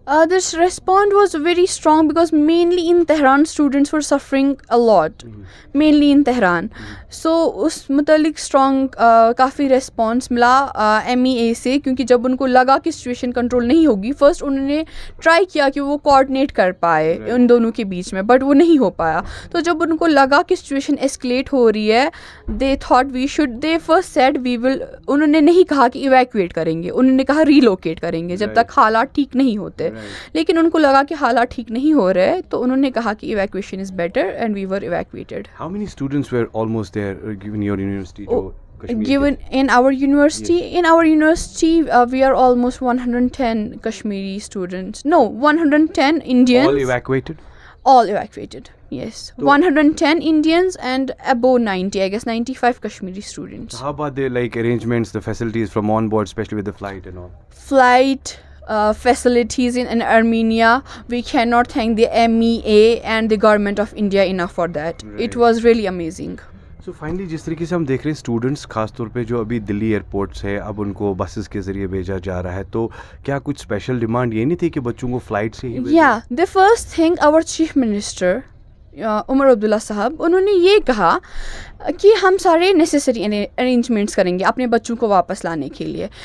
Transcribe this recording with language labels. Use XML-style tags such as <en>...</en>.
<en>This response was very strong because mainly in Tehran students were suffering a lot, mainly in Tehran.</en> <ur>So اس متعلق strong کافی response ملا MEA سے, کیونکہ جب ان کو لگا کہ سچویشن کنٹرول نہیں ہوگی, فرسٹ انہوں نے ٹرائی کیا کہ وہ کوآرڈینیٹ کر پائے ان دونوں کے بیچ میں, بٹ وہ نہیں ہو پایا. تو جب ان کو لگا کہ سچویشن اسکلیٹ ہو رہی ہے</ur> <en>they thought we should, they first said we will,</en> <ur>انہوں نے نہیں کہا کہ ایویکویٹ کریں گے, انہوں نے کہا ریلوکیٹ کریں گے جب تک حالات ٹھیک نہیں ہوتے. لیکن ان کو لگا کہ حالات ٹھیک نہیں ہو رہے تو انہوں نے کہا کہ</ur> <en>Evacuation is better and we were evacuated. How many students were almost there given your university? Given in our university, we are almost 110 Kashmiri students. No, 110 Indians. All evacuated? All evacuated, yes. 110 Indians and above 90, I guess 95 Kashmiri students. So how about the arrangements, the facilities from on board, especially with the flight and all? Flight facilities in Armenia, we cannot thank the MEA and the government of India enough for that. Right. It was really amazing.</en> <ur>So finally جس طریقے سے ہم دیکھ رہے ہیں students خاص طور پہ جو ابھی دلی ایئرپورٹ سے اب ان کو بسز کے ذریعے بھیجا جا رہا ہے, تو کیا کچھ اسپیشل ڈیمانڈ یہ نہیں تھی کہ بچوں کو فلائٹ سے ہی بھیجیں؟</ur> <en>Yeah, the first thing our chief minister</en> <ur>Omar Abdullah صاحب, انہوں نے یہ کہا کہ ہم سارے نیسیسری ارینجمنٹس کریں گے اپنے بچوں کو واپس لانے کے لیے.</ur>